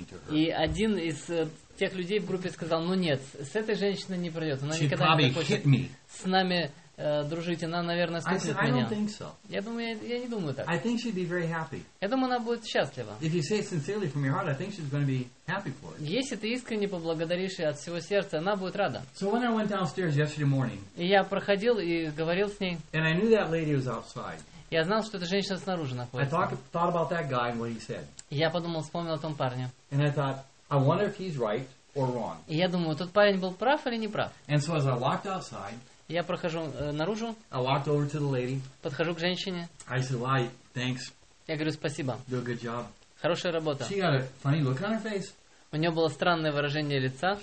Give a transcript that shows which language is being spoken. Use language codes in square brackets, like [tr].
[ru] И один из тех людей в группе сказал, ну нет, с этой женщиной не пройдет, она никогда не хочет с нами дружить, она, наверное, стукнет меня. [en] I don't think so. [ru] Я думаю, я не думаю так. [en] I think she'd be very happy. [ru] Я думаю, она будет счастлива. [en] If you say it sincerely from your heart, I think she's going to be happy for it. [ru] Если ты искренне поблагодаришь ее от всего сердца, она будет рада. [en] So when I went downstairs yesterday morning, [ru] и я проходил и говорил с ней, [en] and I knew that lady was outside. [ru] Я знал, что эта женщина снаружи находится. [en] I thought about that guy and what he said. [ru] Я подумал, вспомнил о том парне. [en] And I thought, I wonder if he's right or wrong. [ru] И я думаю, тот парень был прав или не прав. [en] And so as I walked outside, [ru] я прохожу наружу. [en] I walked over to the lady. [ru] Подхожу к женщине. [en] I said, "Why? Thanks." [ru] Я говорю, спасибо. [en] Do a good job. [ru] Хорошая работа. [en] She got a funny look on her face. [ru] У нее было странное выражение лица.